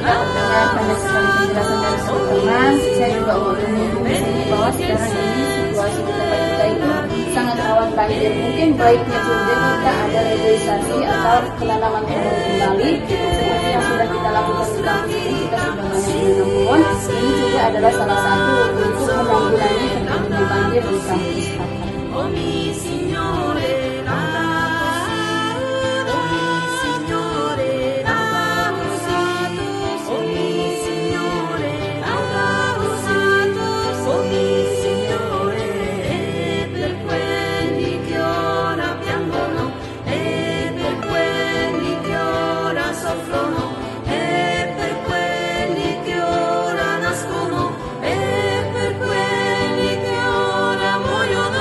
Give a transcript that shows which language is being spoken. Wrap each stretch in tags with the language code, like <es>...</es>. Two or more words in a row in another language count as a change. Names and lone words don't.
<id>sudah mendengar banyak sekali penjelasan dari teman-teman. Saya juga mau menyinggung di sini bahwa sekarang ini situasi di tempat kita itu sangat rawan banjir. Mungkin baiknya juga kita ada legalisasi atau penanaman pohon kembali seperti yang sudah kita lakukan di kampus ini. Kita sudah banyak menanam pohon. Ini juga adalah salah satu untuk menanggulangi terjadinya banjir di kampus kita.</id> <it>Oh mi Signore, laudato, oh mi Signore, laudato, oh mi Signore, laudato, oh mi Signore, e per quelli che ora piangono, e per quelli che ora soffrono, e per quelli che ora nascono, e per quelli che ora muoiono.</it>